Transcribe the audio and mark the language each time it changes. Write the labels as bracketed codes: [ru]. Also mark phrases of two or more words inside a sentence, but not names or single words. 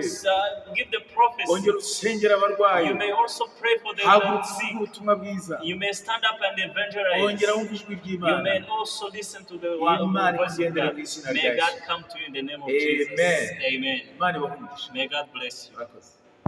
[en] Give the prophecy. [rw] Ongera usengera abarwayi. [en] You may also pray for the sick. [rw] Ubutumwa bwiza. [en] You may stand up and evangelize. [rw] Ongera wumve ijwi ry'Imana. [en] You may also listen to the voice of God. May God come to you in the name of Jesus. Amen. Amen. [rw] Imana ibahe umugisha. [en] May God bless you.